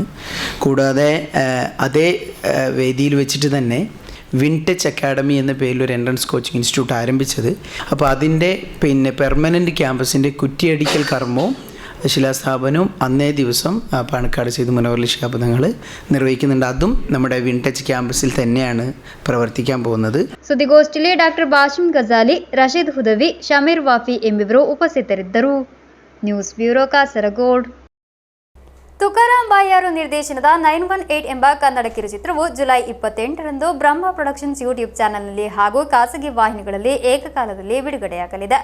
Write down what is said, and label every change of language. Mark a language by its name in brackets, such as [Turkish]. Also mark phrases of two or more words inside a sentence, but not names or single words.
[Malayalam] കൂടാതെ അതേ വേദിയിൽ വെച്ചിട്ട് തന്നെ വിൻടച്ച് അക്കാഡമി എന്ന പേരിൽ ഒരു [English] entrance coaching institute [Malayalam] ആരംഭിച്ചത്. അപ്പോൾ അതിൻ്റെ [English] permanent campus [Malayalam] കുറ്റിയടിക്കൽ കർമ്മവും ശിലാസ്ഥാപനവും അന്നേ ദിവസം പാണക്കാട് സെയ്ദ് മുനവറലി ശിഹാബ് തങ്ങൾ നിർവഹിക്കുന്നുണ്ട്. അതും നമ്മുടെ വിൻടച്ച് ക്യാമ്പസിൽ തന്നെയാണ് പ്രവർത്തിക്കാൻ പോകുന്നത്. [Kannada] ಸುದ್ದಿಗೋಷ್ಠಿಯಲ್ಲಿ ಡಾಕ್ಟರ್ ಬಾಶಿಂ ಗಜಾಲಿ, ರಶೀದ್ ಹುದವಿ, ಶಮೀರ್ ವಾಫಿ ಎಂಬಿವರು ಉಪಸ್ಥಿತರಿದ್ದರು. [English] news bureau [Kannada] ಕಾಸರಗೋಡ್. ತುಕಾರಾಂ ಬಾಯಾರು ನಿರ್ದೇಶನದ 918 ಎಂಬ ಕನ್ನಡ ಕಿರುಚಿತ್ರವು ಜುಲೈ 28ರಂದು ಬ್ರಹ್ಮ ಪ್ರೊಡಕ್ಷನ್ಸ್ ಯೂಟ್ಯೂಬ್ ಚಾನೆಲ್ನಲ್ಲಿ ಹಾಗೂ ಖಾಸಗಿ ವಾಹಿನಿಗಳಲ್ಲಿ ಏಕಕಾಲದಲ್ಲಿ ಬಿಡುಗಡೆಯಾಗಲಿದೆ.